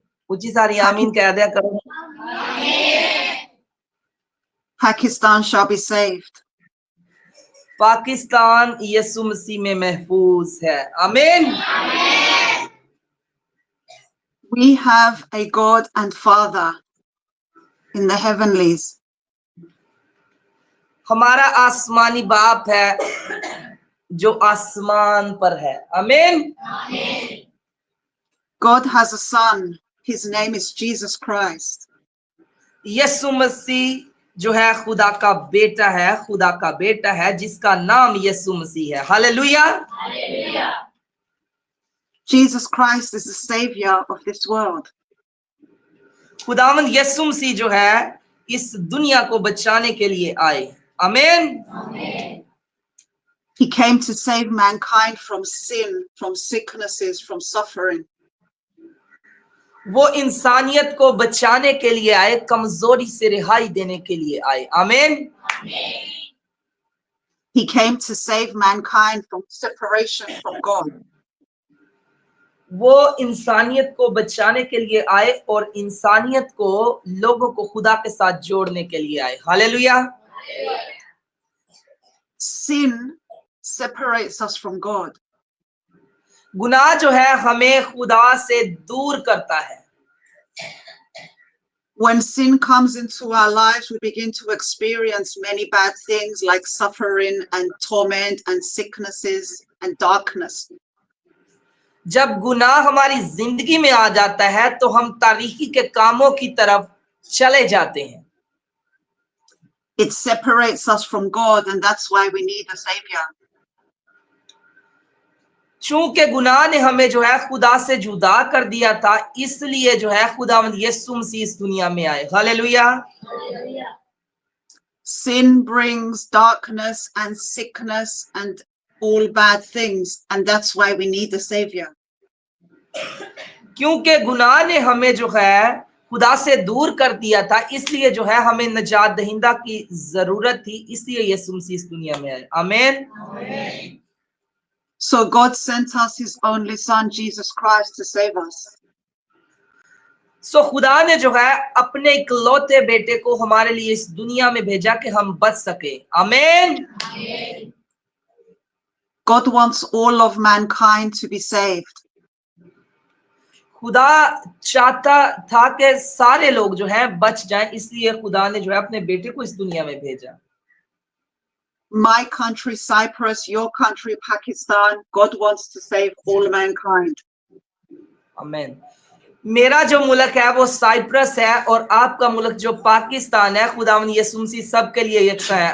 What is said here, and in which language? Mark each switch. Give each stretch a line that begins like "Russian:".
Hindi: ऊंची सारी आमीन कह दिया करो.
English: Pakistan shall be saved.
Hindi: Pakistan यीशु मसीह में महफूज है. आमीन.
English: We have a God and Father in the heavenlies.
Hindi: हमारा आसमानी बाप है जो आसमान पर है. आमीन.
English: God has a son. His name is Jesus Christ.
Hindi: यीशु मसीह जो है खुदा का बेटा है, खुदा का बेटा है जिसका नाम यीशु मसीह है. Hallelujah.
English: Jesus Christ is the savior of this world.
Hindi: खुदावंद यीशु मसीह जो है इस दुनिया को बचाने के लिए आए. आमीन.
English: He came to save mankind from sin, from sicknesses, from suffering.
Hindi: वो इंसानियत को बचाने के लिए आए, कमजोरी से रिहाई देने के लिए आए. आमीन.
English: He came to save mankind from separation from God.
Hindi: वो इंसानियत को बचाने के लिए आए और इंसानियत को लोगों को खुदा के साथ जोड़ने के लिए आए. Hallelujah.
English: Sin separates us from God.
Hindi: गुनाह जो है हमें खुदा से दूर करता है.
English: When sin comes into our lives, we begin to experience many bad things like suffering and torment and sicknesses and darkness.
Hindi: जब गुनाह हमारी जिंदगी में आ जाता है तो हम तारीकी के कामों की तरफ चले जाते हैं.
English: It separates us from God, and that's why we need a savior.
Hindi: चूंकि गुनाह ने हमें जो है खुदा से जुदा कर दिया था, इसलिए जो है खुदावंद यीशु मसीह इस दुनिया में आए. Hallelujah.
English: Sin brings darkness and sickness and all bad things, and that's why we need a savior.
Hindi: क्योंकि गुनाह ने हमें जो है खुदा से दूर कर दिया था, इसलिए जो है हमें निजात दहिंदा की जरूरत थी, इसलिए यीशु मसीह इस दुनिया में आए. आमीन.
English: So God sent us his only son, Jesus Christ, to save us.
Hindi: सो खुदा ने जो है अपने इकलौते बेटे को हमारे लिए इस दुनिया में भेजा कि हम बच सके. आमीन.
English: God wants all of mankind to be saved.
Hindi: खुदा चाहता था कि सारे लोग जो हैं बच जाएं, इसलिए खुदा ने जो है अपने बेटे को इस दुनिया में भेजा.
English: My country, Cyprus, your country, Pakistan, God wants to save all mankind.
Hindi: आमीन. मेरा जो मुल्क है वो साइप्रस है और आपका मुल्क जो पाकिस्तान है, खुदावंद यीशु मसीह सबके लिए यकसा है.